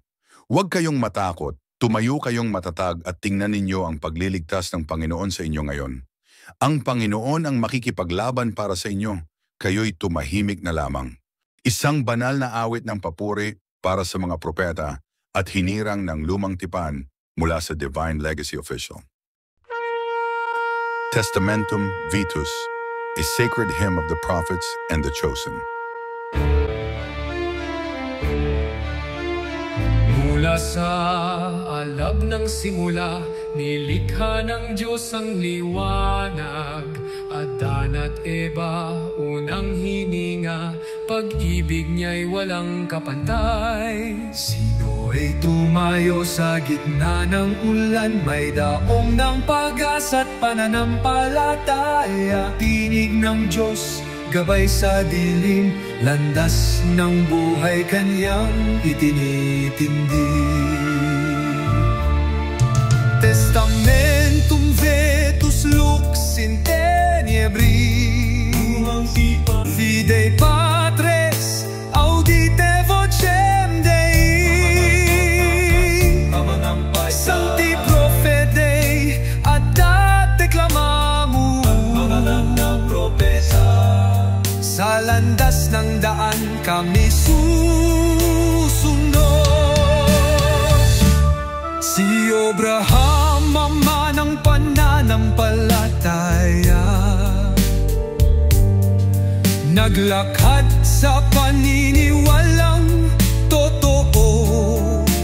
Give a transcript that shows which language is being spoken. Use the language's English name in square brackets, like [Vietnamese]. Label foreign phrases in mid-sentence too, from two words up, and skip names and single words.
[Filipino] Huwag kayong matakot, tumayo kayong matatag at tingnan ninyo ang pagliligtas ng Panginoon sa inyo ngayon. Ang Panginoon ang makikipaglaban para sa inyo, kayo'y tumahimik na lamang. Isang banal na awit ng papuri para sa mga propeta at hinirang ng lumang tipan mula sa Divine Legacy Official. [Latin] Testamentum Vitus, [English] a sacred hymn of the prophets and the chosen. [Filipino] Mula sa alab ng simula, nilikha ng Diyos ang liwanag. Adan at Eva, unang hininga, pag-ibig niya'y walang kapantay. Sino ay tumayo sa gitna ng ulan, may daong ng pag-asa't pananampalataya. Tinig ng Diyos, gabay sa dilim, landas ng buhay kanyang itinitindi. [Latin] Testamentum Vetus Lux in Tenebri, Fidei Patres, audite vocem Dei, Sancti Profetei, ad declamamus. [Filipino] Sa landas ng daan kami susunod. Si Abraham, ama ng pananampalataya, naglakad sa paniniwalang totoo.